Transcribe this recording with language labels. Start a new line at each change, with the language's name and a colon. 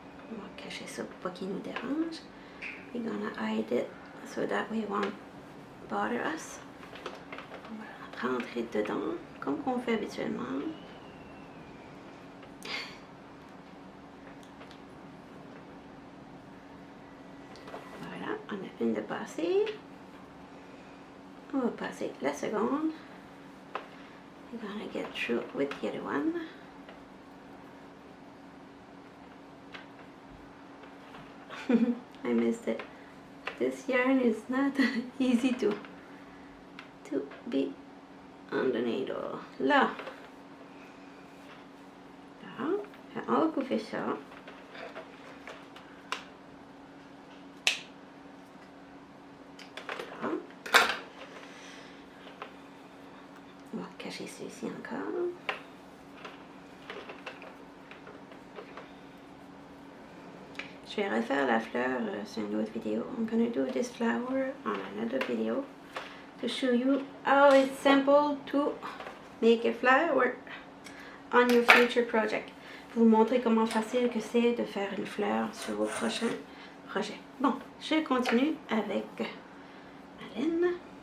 French: On va cacher ça pour pas qu'il nous dérange.
English: We're gonna hide it so that we won't bother us.
French: On va rentrer dedans comme on fait habituellement. Voilà, on a une de passer. On va passer la seconde.
English: We're gonna get through with the other one. I missed it. This yarn is not easy to be on the needle.
French: Là. Là. On va couper ça. Là. On va cacher celui-ci encore. Je vais refaire la fleur sur une autre vidéo.
English: I'm gonna do this flower on another video to show you how it's simple to make a flower on your future project.
French: Vous montrer comment facile que c'est de faire une fleur sur vos prochains projets. Bon, je continue avec ma laine. Non.